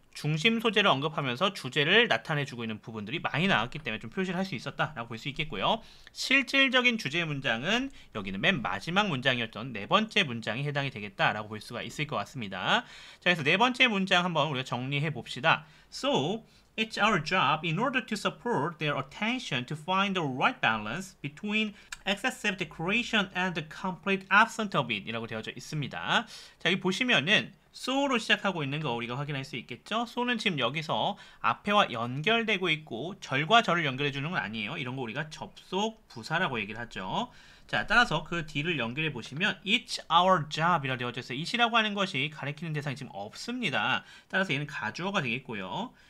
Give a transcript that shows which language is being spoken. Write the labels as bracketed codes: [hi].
[ko] 중심 소재를 언급하면서 주제를 나타내주고 있는 부분들이 많이 나왔기 때문에 좀 표시를 할 수 있었다라고 볼 수 있겠고요. 실질적인 주제 문장은 여기는 맨 마지막 문장이었던 네 번째 문장이 해당이 되겠다라고 볼 수가 있을 것 같습니다. 자, 그래서 네 번째 문장 한번 우리가 정리해 봅시다. [en] So, it's our job in order to support their attention to find the right balance between excessive decoration and the complete absence of it [ko] 이라고 되어져 있습니다. 자, 여기 보시면은 so로 시작하고 있는 거 우리가 확인할 수 있겠죠? so는 지금 여기서 앞에와 연결되고 있고 절과 절을 연결해 주는 건 아니에요. 이런 거 우리가 접속 부사라고 얘기를 하죠. 자, 따라서 그 D를 연결해 보시면 [en] It's our job [ko] 이라고 되어져 있어요. it이라고 하는 것이 가리키는 대상이 지금 없습니다. 따라서 얘는 가주어가 되겠고요.